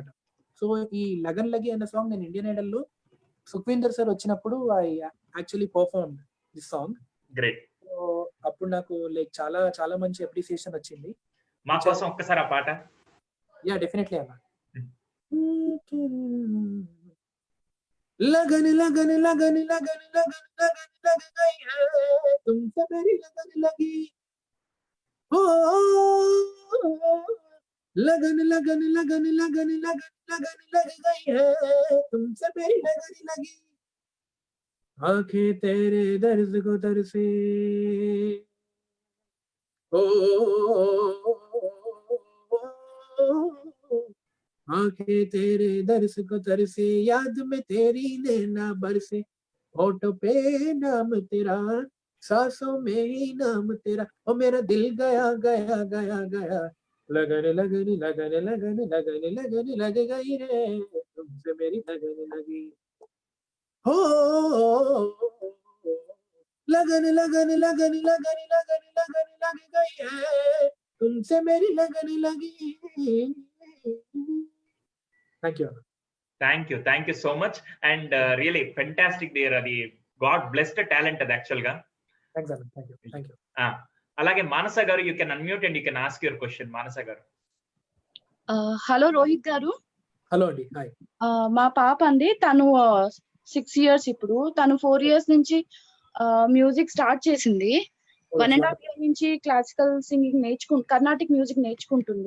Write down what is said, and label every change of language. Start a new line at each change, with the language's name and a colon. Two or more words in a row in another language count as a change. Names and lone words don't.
Telugu: సో ఈ 'లగన్ లగి' అనే సాంగ్ నేను ఇండియన్ ఐడల్‌లో సుఖ్వీందర్ సార్ వచ్చినప్పుడు
English: I actually performed this song.
Telugu: గ్రేట్. సో అప్పుడు నాకు లైక్ చాలా చాలా మంచి అప్రిసియేషన్ వచ్చింది. మా కోసం ఒక్కసారి ఆ పాట.
English: Yeah! definitely అన్న. హ్మ్.
Hindi: लगन लगन लगन लगन लगन लगन लग गई है तुमसे मेरी लगन लगी हो लगन लगन लगन लगन लगन लगन लग गई है तुमसे मेरी लगन लगी आंखें तेरे दर्द को तरसे ओ आंखें तेरे दर्श को तरसे याद में तेरी नैना बरसे होठों पे नाम तेरा सांसों में ही नाम तेरा ओ मेरा दिल गया गया गया गया लगन लगन लगन लगन लगन लगन लग गई रे तुमसे मेरी लगन लगी हो लगन लगन लगन लगन लगन लगन लग गई है तुमसे मेरी लगन लगी
English: thank you Thank you so much. And really fantastic dear.
Telugu: అది
English: God blessed talent
Telugu: అది యాక్చువల్ గా.
English: థ్యాంక్స్ అన్న thank you అలాగే మానస గారు, you can unmute and you can ask your question. మానస గారు.
Telugu: హలో రోహిత్ గారు. హలో అండి. హాయ్. మా పాప అండి, తను 6 ఇయర్స్ ఇప్పుడు. తను 4 ఇయర్స్ నుంచి మ్యూజిక్ స్టార్ట్ చేసింది. 1.5 ఇయర్ నుంచి
English: classical singing Carnatic music
Telugu: నేర్చుకుంటుంది.